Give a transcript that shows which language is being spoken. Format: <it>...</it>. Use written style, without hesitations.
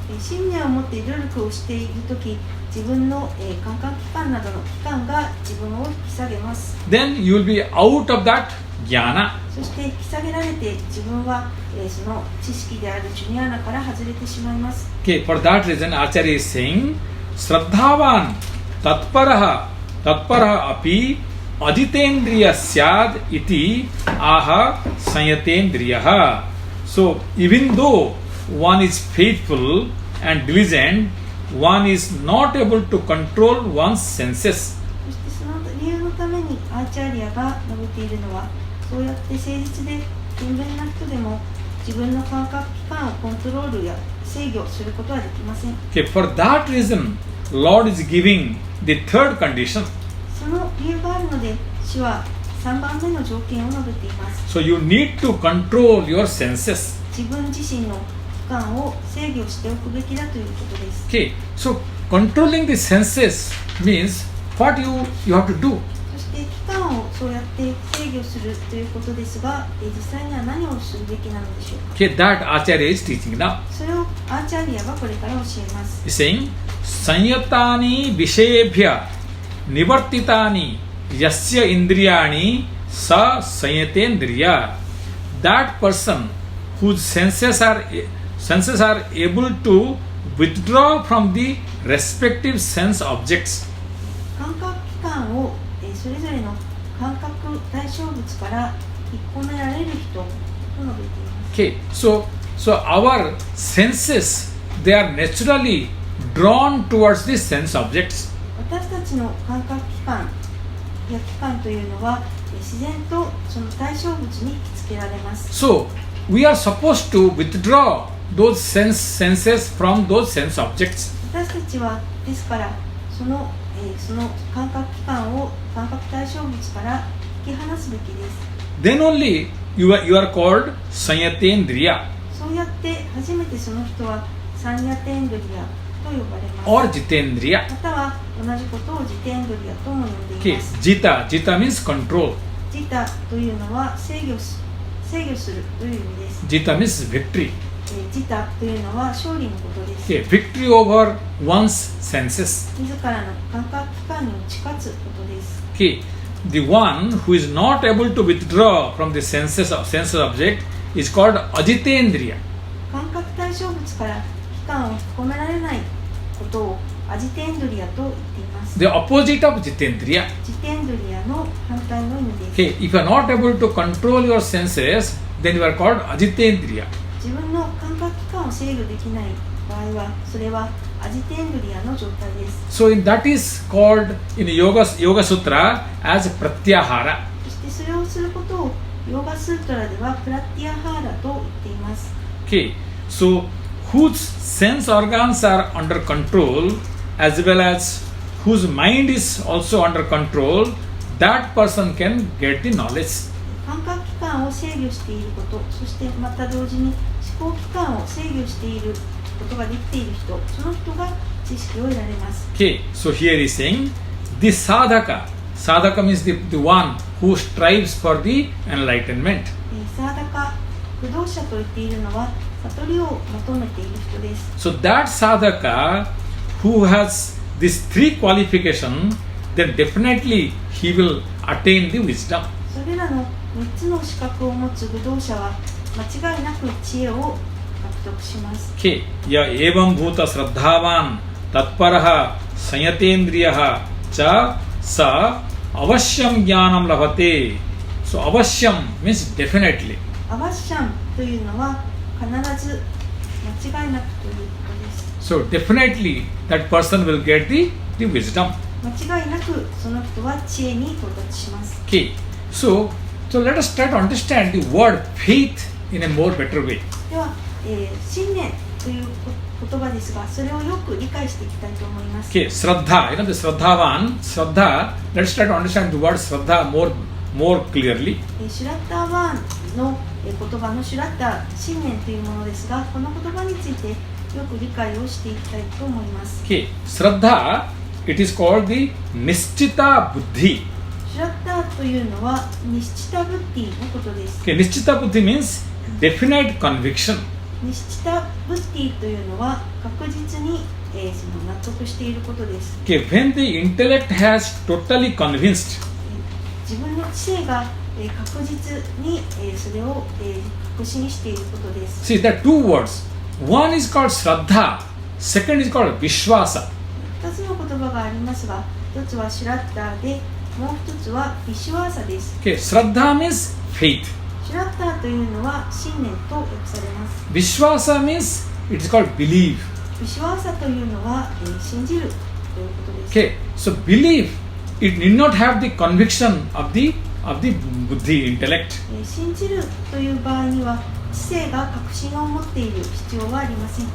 <ja>信念を持って努力をしているとき、自分の、感覚器官などの器官が自分を引き下げます。</ja> <en>Then you will be out of that jnana.</en> <ja>そして引き下げられて自分は、その知識であるジュニアナから外れてしまいます。</ja> <en>Okay, for that reason, Acharya is saying,</en> <sa>Shraddhavan tatparaha api aditendriya syad iti aha sanyatendriyaha.</sa> <en>So, even though one is faithful and diligent, one is not able to control one's senses.</en> <ja>そしてその理由のためにアーチャリアが述べているのは、そうやって誠実で勤勉な人でも自分の感覚器官をコントロールや制御することはできません。</ja> <en>Okay, for that reason, Lord is giving the third condition.</en> <ja>その理由があるので、主は3番目の条件を述べています。</ja> <en>So you need to control your senses.</en> <ja>自分自身の器官を制御しておくべきだということです。</ja> <en>Okay, so controlling the senses means what you have to do.</en> <ja>そして器官をそうやって制御するということですが、実際には何をするべきなのでしょうか。</ja> <en>Okay, that Acharya is teaching now.</en> <ja>それをアーチャリアがこれから教えます。</ja> <en>He's saying,</en> <sa>Sanyatani vishebhya nivartitani yasya indriyani sa sanyatendriya.</sa> <en>That person whose senses are able to withdraw from the respective sense objects.</en> <ja>感覚器官をそれぞれの感覚対象物から引っ込められる人と述べています。</ja> <en>Okay, so our senses, they are naturally drawn towards the sense objects.</en> <ja>私たちの感覚器官や器官というのは自然とその対象物に引きつけられます。</ja> <en>So we are supposed to withdraw those senses from those sense objects.</en> <ja>私たちはですからその感覚器官を感覚対象物から引き離すべきです。</ja> <en>Then only you are called sanyatendriya</en> <ja>そうやって初めてその人はサンヤテンドリアと呼ばれます。</ja> <en>or jitendriya.</en> <ja>または同じことをジテンドリアとも呼んでい</ja> <en>Okay,</en> <ja>ます。</ja> <en>Gita means control.</en> <ja>ジタというのは制御するという意味です。</ja> <en>Gita means victory.</en> <ja>ジタというのは勝利のことです。</ja> <en>Okay, victory over one's senses.</en> <ja>自らの感覚器官に打ち勝つことです。</ja> <en>Okay, the one who is not able to withdraw from the sense object is called ajitendriya.</en> <ja>感覚対象物から器官を引き込められないことをアジテンドリアと言っています。</ja> <en>The opposite of jitendriya.</en> <ja>ジテンドリアの反対の意味です。</ja> <en>Okay, if you are not able to control your senses, then you are called ajitendriya.</en> <ja>自分の感覚器官を制御できない場合は、それはアジテンドリアの状態です。</ja> <en>So that is called in Yoga Sutra as Pratyahara.</en> <ja>そしてそれをすることをヨーガスートラではプラティアハーラと言っています。</ja> <en>Okay, so whose sense organs are under control as well as whose mind is also under control, that person can get the knowledge.</en> <ja>感覚器官を制御していること、そしてまた同時に思考器官を制御していることができている人、その人が知識を得られます。</ja> <en>Okay, so here he is saying, the sadhaka means the one who strives for the enlightenment.</en> <ja>サーダカ、駆動者と言っているのは悟りを求めている人です。</ja> <en>So that sadhaka who has these three qualifications, then definitely he will attain the wisdom.</en> <ja>それらの3つの資格を持つ駆動者は間違いなく知恵を獲得します。</ja> <sa>Okay, ya evam bhuta shraddhavan tatparaha sanyatendriyaha cha sa avashyam jnanam labhate.</sa> <en>So avashyam means definitely.</en> <ja>アワッシャンというのは必ず間違いなくということです。</ja> <en>So definitely that person will get the wisdom.</en> <ja>間違いなくその人は知恵に到達します。</ja> <en>Okay, so let us try to understand the word faith in a more better way.</en> <ja>では、信念という言葉ですが、それをよく理解していきたいと思います。</ja> <en>Okay, Shraddha, the Shraddha, let's try to understand the word Shraddha more clearly.</en> <ja>シュラッターワンの言葉のシュラッター、信念というものですが、この言葉についてよく理解をしていきたいと思います。</ja> <en>Okay, Shraddha, it is called the Nishchita Buddhi.</en> <ja>シュラッターというのはニシチタブッティのことです。</ja> <en>Okay, Nishchita Buddhi means definite conviction.</en> <ja>ニシチタブッティというのは確実に、その納得していることです。</ja> <en>Okay, when the intellect has totally convinced,</en> <ja>自分の知性が、確実に、それを、確信していることです。</ja> <en>see, there are two words. One is called Shraddha, second is called Vishwasa.</en> <ja>2つの言葉がありますが、1つはシュラッターで、もう1つはビシュワーサです。</ja> <en>Okay, Shraddha means faith.</en> <ja>シュラッターというのは信念と訳されます。</ja> <en>Vishwasa means it is called believe.</en> <ja>ビシュワーサというのは、信じるということです。</ja> <en>Okay, so believe, it need not have the conviction of the buddhi intellect.</en> <ja>信じるという場合には知性が確信を持っている必要はありません。</ja>